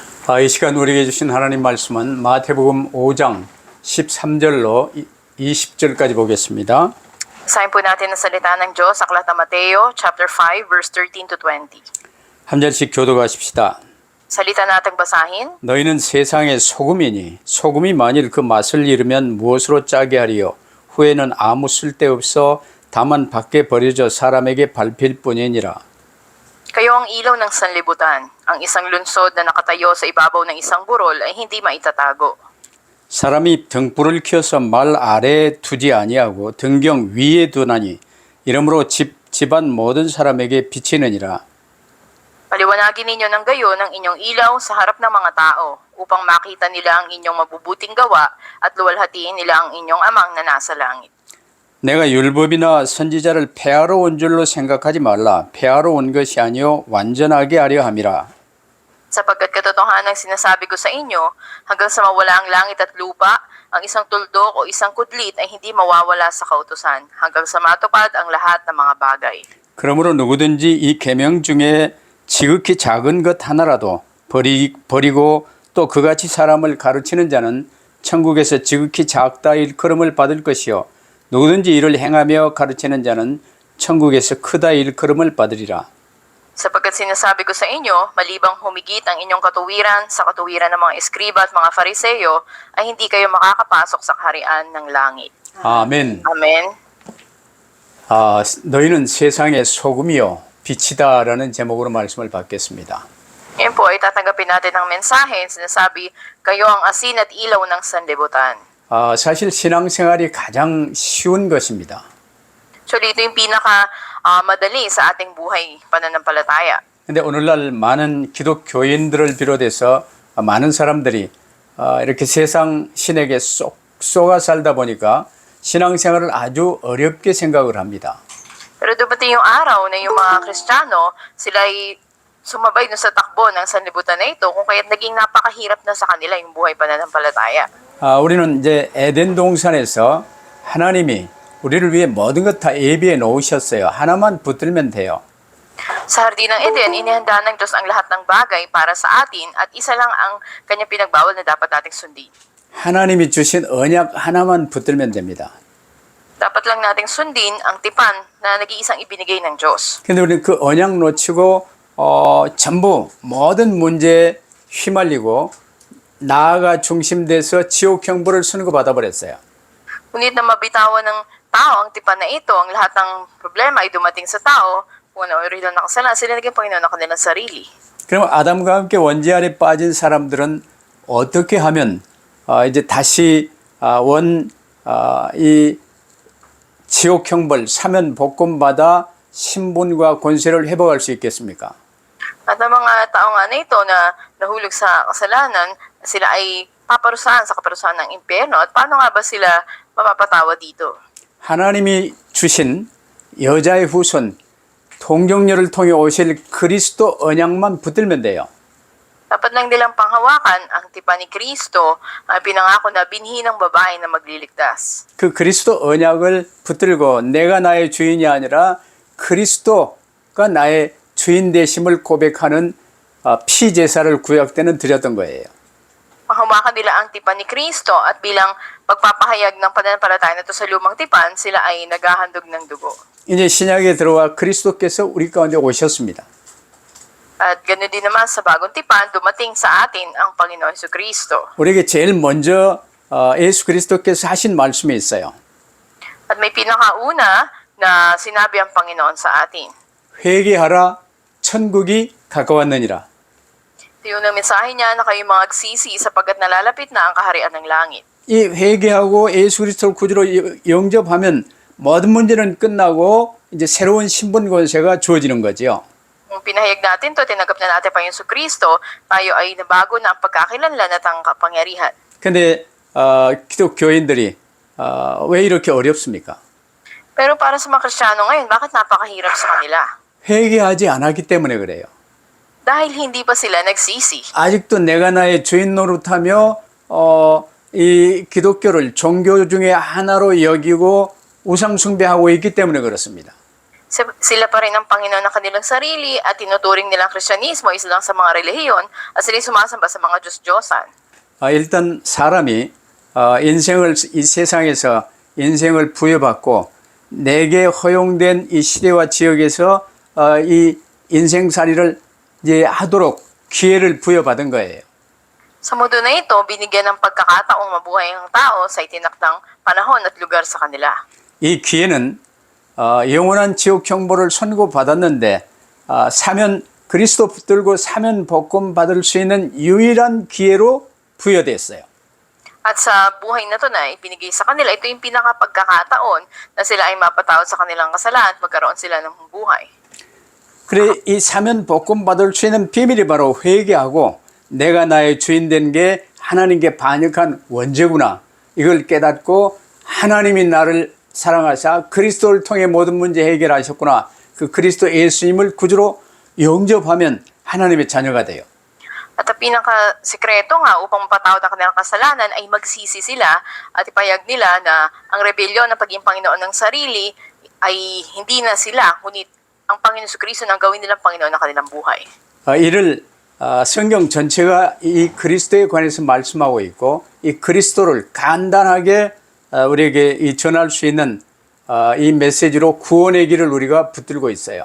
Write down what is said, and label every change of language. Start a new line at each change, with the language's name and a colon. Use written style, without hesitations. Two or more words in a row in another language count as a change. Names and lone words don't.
Korean: 이 시간 우리에게 주신 하나님 말씀은 마태복음 5장 13절로 20절까지 보겠습니다.
Filipino: Basahin po natin ang salita ng Diyos sa Aklat ng Mateo,
English: chapter 5, verse 13 to 20.
Korean: 한 절씩 교독하십시다.
Filipino: Salita nating basahin.
Korean: 너희는 세상의 소금이니 소금이 만일 그 맛을 잃으면 무엇으로 짜게 하리요? 후에는 아무 쓸데없어 다만 밖에 버려져 사람에게 밟힐 뿐이니라.
Filipino: Kayo ang ilaw ng sanlibutan. Ang isang lunsod na nakatayo sa ibabaw ng isang burol ay hindi maitatago.
Korean: 사람이 등불을 켜서 말 아래에 두지 아니하고 등경 위에 두나니 이러므로 집안 모든 사람에게 비치느니라.
Filipino: Paliwanagin ninyo ng gayon ang inyong ilaw sa harap ng mga tao upang makita nila ang inyong mabubuting gawa at luwalhatiin nila ang inyong amang na nasa langit.
Korean: 내가 율법이나 선지자를 폐하러 온 줄로 생각하지 말라. 폐하러 온 것이 아니요 완전하게 하려 함이라.
Filipino: Sapagkat katotohanan ang sinasabi ko sa inyo, hanggang sa mawala ang langit at lupa, ang isang tuldok o isang kudlit ay hindi mawawala sa kautusan, hanggang sa matupad ang lahat ng mga bagay.
Korean: 그러므로 누구든지 이 계명 중에 지극히 작은 것 하나라도 버리고 또 그같이 사람을 가르치는 자는 천국에서 지극히 작다 일컬음을 받을 것이요 누구든지 이를 행하며 가르치는 자는 천국에서 크다 일컬음을 받으리라.
Filipino: Sapagkat sinasabi ko sa inyo, malibang humigit ang inyong katuwiran sa katuwiran ng mga eskriba at mga fariseyo, ay hindi kayo makakapasok sa kaharian ng langit.
Korean: 아멘.
Filipino: Amen.
Korean: 너희는 세상의 소금이요 빛이다라는 제목으로 말씀을 받겠습니다.
Filipino: Ngayon po ay tatanggapin natin ang mensahe, sinasabi, kayo ang asin at ilaw ng sanlibutan.
Korean: 사실 신앙생활이 가장 쉬운 것입니다.
Filipino: Actually, ito yung madali sa ating buhay pananampalataya.
Korean: 근데 오늘날 많은 기독교인들을 비롯해서 많은 사람들이 이렇게 세상 신에게 쏙 쏘가 살다 보니까 신앙생활을 아주 어렵게 생각을 합니다.
Filipino: Pero dumating yung araw na yung mga Kristiyano, sila ay sumabay sa takbo ng sanlibutan na ito, kung kaya't naging napakahirap na sa kanila yung buhay pananampalataya.
Korean: 우리는 이제 에덴 동산에서 하나님이 우리를 위해 모든 것 다 예비해 놓으셨어요. 하나만 붙들면 돼요.
Filipino: Sa Hardin ng Eden, inihanda ng Diyos ang lahat ng bagay para sa atin at isa lang ang kanyang pinagbawal na dapat nating sundin.
Korean: 하나님이 주신 언약 하나만 붙들면 됩니다.
Filipino: Dapat lang nating sundin ang tipan na nag-iisang ibinigay ng Diyos.
Korean: 근데 우리는 그 언약 놓치고 전부 모든 문제에 휘말리고 나아가 중심돼서 지옥 형벌을 선고받아 버렸어요.
Filipino: Ngunit na mabitawan ng tao ang tipan na ito, ang lahat ng problema ay dumating sa tao, kung ano-original na kasalanan, sila naging Panginoon ng kanilang sarili.
Korean: 그럼 아담과 함께 원죄 아래 빠진 사람들은 어떻게 하면 이제 다시 이 지옥 형벌 사면 복권 받아 신분과 권세를 회복할 수 있겠습니까?
Filipino: At ang mga tao nga na ito na nahulog sa kasalanan, sila ay paparusahan sa kaparusahan ng impyerno. At paano nga ba sila mapapatawa dito?
Korean: 하나님이 주신 여자의 후손 동정녀를 통해 오실 그리스도 언약만 붙들면 돼요.
Filipino: Dapat lang nilang panghawakan ang tipan ni Kristo ang pinangako na binhi ng babae na magliligtas.
Korean: 그 그리스도 언약을 붙들고 내가 나의 주인이 아니라 그리스도가 나의 주인 되심을 고백하는 피제사를 구약 때는 드렸던 거예요.
Filipino: Panghawakan nila ang tipan ni Kristo at bilang pagpapahayag ng pananampalataya na ito sa lumang tipan, sila ay naghahandog ng dugo.
Korean: 이제 신약에 들어와 그리스도께서 우리 가운데 오셨습니다.
Filipino: At ganoon din naman sa bagong tipan, dumating sa atin ang Panginoon Jesucristo.
Korean: 우리에게 제일 먼저 예수 그리스도께서 하신 말씀이 있어요.
Filipino: At may pinakauna na sinabi ang Panginoon sa atin.
Korean: 회개하라 천국이 가까웠느니라.
Filipino: Ito yung mensahe niya na kayo mga agsisi sapagkat nalalapit na ang kaharian ng langit.
Korean: 이 회개하고 예수 그리스도를 구주로 영접하면 모든 문제는 끝나고 이제 새로운 신분 권세가 주어지는 거죠.
Filipino: Kung pinahayag natin to, tinanggap na natin Panginoon Jesucristo, tayo ay nabago na ang pagkakilanlan at ang kapangyarihan.
Korean: 근데 기독교인들이 왜 이렇게 어렵습니까?
Filipino: Pero para sa mga Kristiyano ngayon, bakit napakahirap sa kanila?
Korean: 회개하지 않았기 때문에 그래요.
Filipino: Dahil hindi pa sila nagsisi.
Korean: 아직도 내가 나의 주인 노릇하며 이 기독교를 종교 중에 하나로 여기고 우상 숭배하고 있기 때문에 그렇습니다.
Filipino: Sila pa rin ang Panginoon ng kanilang sarili at tinuturing nilang Kristyanismo isa lang sa mga relihiyon at sila'y sumasamba sa mga Diyos-Diyosan.
Korean: 일단 사람이 이 세상에서 인생을 부여받고 내게 허용된 이 시대와 지역에서 이 인생살이를 이제 하도록 기회를 부여받은 거예요.
Filipino: Sa mundo na ito, binigyan ng pagkakataong mabuhay ang tao sa itinakdang panahon at lugar sa kanila.
Korean: 이 기회는 영원한 지옥 형벌을 선고받았는데 그리스도 붙들고 사면 복권 받을 수 있는 유일한 기회로 부여됐어요.
Filipino: At sa buhay na ito na ibinigay sa kanila, ito yung pinakapagkakataon na sila ay mapatawad sa kanilang kasalanan at magkaroon sila ng buhay.
Korean: 그래 이 사면 복권 받을 수 있는 비밀이 바로 회개하고 내가 나의 주인 된 게 하나님께 반역한 원죄구나. 이걸 깨닫고 하나님이 나를 사랑하사 그리스도를 통해 모든 문제 해결하셨구나. 그 그리스도 예수님을 구주로 영접하면 하나님의 자녀가 돼요.
Filipino: At ang pinakasikreto nga upang mapatawad ang kanilang kasalanan ay magsisi sila at ipayag nila na ang rebelyon ng pagiging Panginoon ng sarili ay hindi na sila, ngunit ang Panginoon Jesucristo nang gawin nilang Panginoon ng kanilang buhay.
Korean: 이를 성경 전체가 이 그리스도에 관해서 말씀하고 있고 이 그리스도를 간단하게 우리에게 전할 수 있는 이 메시지로 구원의 길을 우리가 붙들고 있어요.